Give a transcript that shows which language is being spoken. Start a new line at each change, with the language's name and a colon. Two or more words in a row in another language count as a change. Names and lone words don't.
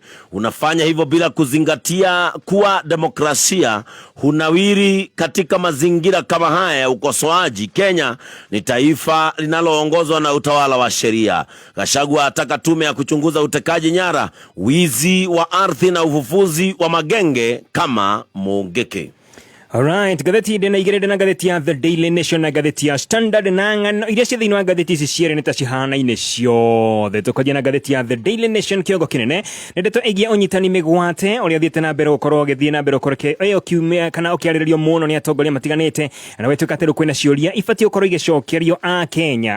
Swahili: Unafanya hivyo bila kuzingatia kuwa demokrasia hunawiri katika mazingira kama haya ya ukosoaji. Kenya ni taifa linaloongozwa na utawala wa sheria. Gachagua ataka tume ya kuchunguza utekaji nyara, wizi wa ardhi na ufufuzi wa magenge kama Mugeke.
Kikuyu: Alright, gatheti dena igere dena gatheti ya The Daily Nation na gatheti ya Standard na ngano iria cia thĩinĩ wa gatheti ici cierĩ nĩ ta cihana-inĩ ciothe. Tũkajia na gatheti ya The Daily Nation kĩongo kĩnene nĩ ndeto ĩgiĩ ũnyitani mĩgwate ũrĩa ũthiĩte na mbere gũkorwo ũgĩthiĩ na mbere ũkorwo kiumia kana ũkĩarĩrĩrio mũno nĩ atongoria matiganĩte, na wetuĩka atĩ kwĩna ciũria ibatiĩ gũkorwo igĩcokerio a Kenya.